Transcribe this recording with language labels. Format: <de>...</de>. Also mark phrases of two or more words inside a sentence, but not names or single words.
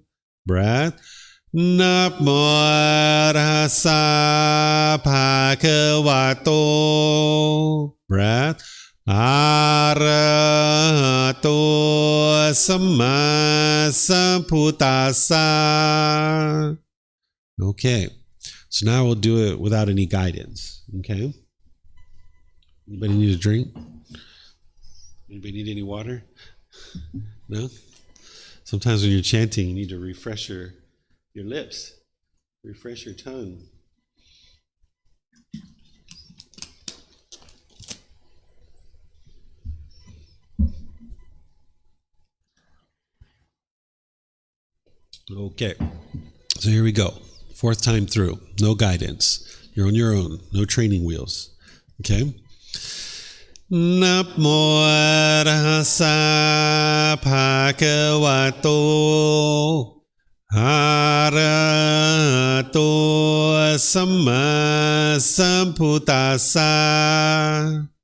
<pi>Breath. Namo Arhasa Bhagavato. Breath. Arahato Samma Sambuddhassa.</pi> <en>Okay. So now we'll do it without any guidance. Okay. Anybody need a drink? Anybody need any water? No? Sometimes when you're chanting, you need to refresh your lips, refresh your tongue. Okay, so here we go. 4th time through, no guidance. You're on your own, no training wheels.</en> <pi>Okay? Namo Arhasa Bhagavato. Arahato Samma Sambuddhassa.</pi>